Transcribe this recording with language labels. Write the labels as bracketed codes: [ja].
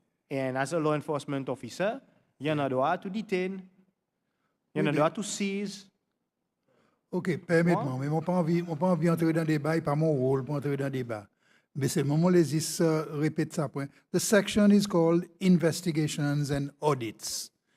[en] And as a law enforcement officer, you have [fr] droit [en] to detain, you have droit to seize. [fr] OK, permettez-moi, mais je n'ai pas envie d'entrer dans le débat, ce n'est pas mon rôle pour entrer dans le débat. Mais c'est le moment où les répète ça. [en] The section is called Investigations and Audits.